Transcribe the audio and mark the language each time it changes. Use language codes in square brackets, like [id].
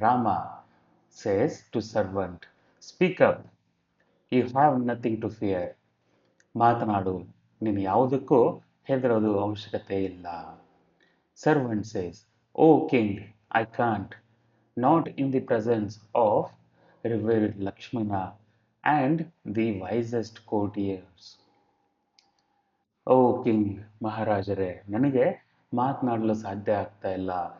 [en] Rama says to servant, speak up, you have nothing to fear. [kn] ಮಾತನಾಡು, ನೀನು ಯಾವುದಕ್ಕೂ ಹೆದರೋದು ಅವಶ್ಯಕತೆ ಇಲ್ಲ. [en] Servant says, oh king, I can't, not in the presence of revered Lakshmana and the wisest courtiers. [kn] O king, ಮಹಾರಾಜರೇ, ನನಗೆ ಮಾತನಾಡಲು ಸಾಧ್ಯ ಆಗ್ತಾ ಇಲ್ಲ.